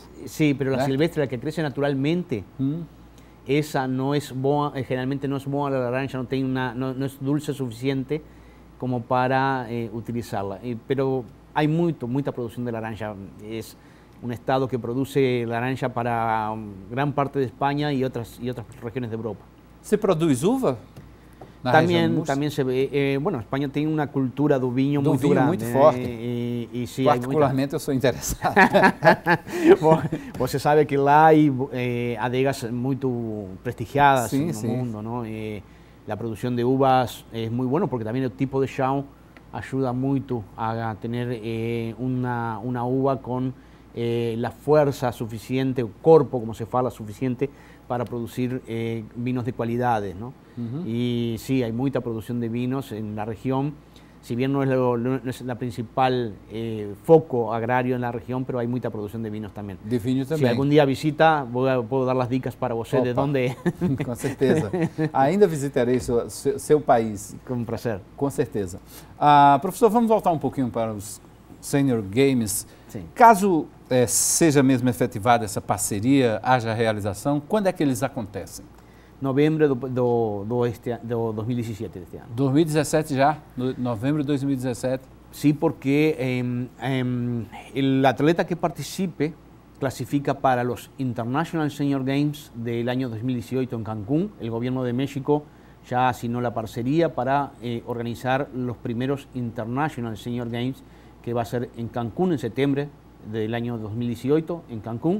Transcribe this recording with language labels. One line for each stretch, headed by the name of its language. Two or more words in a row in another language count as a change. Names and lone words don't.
Spanish: Sí, pero la silvestre, la que crece naturalmente, esa no es buena, generalmente no es buena la laranja, no es dulce suficiente como para utilizarla. Pero hay mucha producción de laranja. Es un estado que produce laranja para gran parte de España y otras regiones de Europa. ¿Se produce uva? También se ve, bueno, España tiene una cultura
Portuguese: do vinho
Spanish: muy grande.
Portuguese: Muito forte.
Spanish: Sí,
Portuguese: particularmente eu sou interessado. Você sabe que lá
Spanish: hay adegas muy prestigiadas en el mundo, ¿no? La producción de uvas es muy bueno porque también el tipo de chão ayuda mucho a tener una uva con la fuerza suficiente,
Portuguese: o corpo, como se fala,
Spanish: suficiente para producir vinos de cualidades, ¿no? Y sí, hay mucha producción de vinos en la región, si bien no es la principal foco agrario en la región, pero hay mucha producción de vinos también.
Portuguese: De vinho também.
Spanish: Si algún día visita, puedo dar las
Portuguese: dicas para você
Spanish: de dónde.
Portuguese: Com certeza. Ainda visitarei seu país. Com prazer. Com certeza. Professor, vamos voltar um pouquinho para os Senior Games. Sim. Caso seja mesmo efetivada essa parceria, haja realização, quando é que eles acontecem? Novembro do 2017 deste ano. 2017 já? Novembro de 2017?
Spanish: Sí, porque el atleta que participe clasifica para los International Senior Games del año 2018 en Cancún. El gobierno de México ya asignó la parcería para organizar los primeros International Senior Games, que va a ser en Cancún en septiembre del año 2018, en Cancún.